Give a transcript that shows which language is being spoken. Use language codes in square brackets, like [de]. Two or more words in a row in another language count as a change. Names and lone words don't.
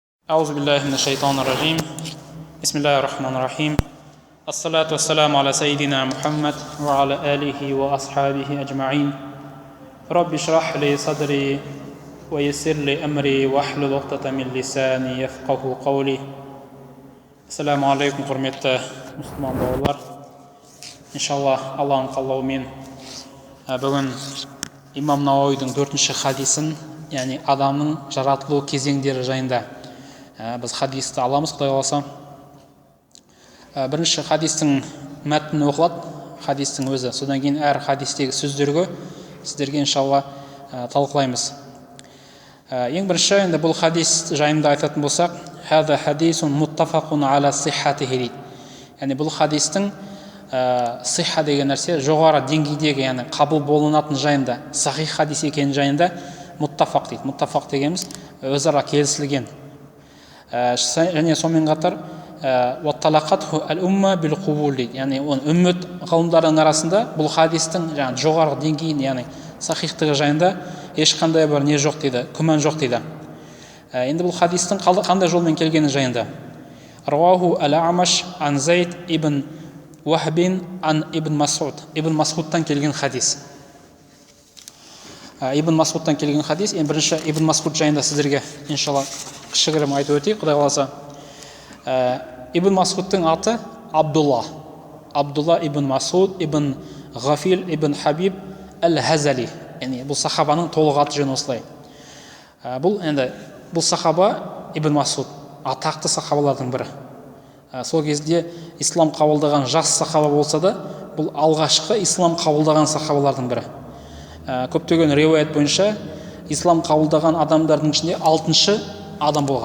[ar] أعوذ بالله من الشيطان الرجيم بسم الله الرحمن الرحيم الصلاة والسلام على سيدنا محمد وعلى آله وأصحابه أجمعين رب اشرح لي صدري ويسر لي أمري واحلل عقدة من لساني يفقه قولي. السلام عليكم, [kk] құрметті мұсылман бауырлар. Иншалла, Аллахың қалауымен бүгін имам Науауидің 4-ші хадисін, яғни адамның жаратылу кезеңдері жайында біз хадисті аламыз, Құдай қаласа. Бірінші хадистің мәтіні оқылады, хадистің өзі. Содан кейін әр хадистегі сөздерге сіздерге иншалла талқылаймыз. Ең бірінші, енді бұл хадис жайында айтатын болсақ, [ar] «هذا حديث متفق على صحته» [kk] дейді. Яғни бұл хадистің сихха деген нәрсе жоғары деңгейдегі, яғни қабыл болынатын жайында, сахих хадис екені жайында муттафақ дейді. Муттафақ дегеніміз өзара келісілген. Және сонымен қатар [ar] «وتلقته الأمة بالقبول» [kk] дейді. Яғни үммет ғалымдарының арасында бұл хадистің жоғары деңгейін, яғни сахихтығы жайында ешқандай бір не жоқ дейді, күмән жоқ дейді. Енді бұл хадистің қандай жолмен келгені жайында. [ar] رواه الأعمش عن زيد بن وهب عن ابن مسعود. [kk] Ибн Масудтан келген хадис. Ибн Масудтан келген хадис. Ең бірінші Ибн Масуд жайында сіздерге иншалла кішігірім айтып өтейік, Құдай қаласа. Ибн Масудтың аты Абдулла. Абдулла ибн Масуд ибн Ғафил ибн Хабиб әл-Хазали. Яғни бұл сахабаның толық аты жөні осылай. Бұл сахаба Ибн Масуд атақты сахабалардың бірі. Сол кезде ислам қабылдаған жас сахаба болса да, бұл алғашқы ислам қабылдаған сахабалардың бірі. Көптеген риуаят бойынша ислам қабылдаған адамдардың ішінде 6-шы адам болған.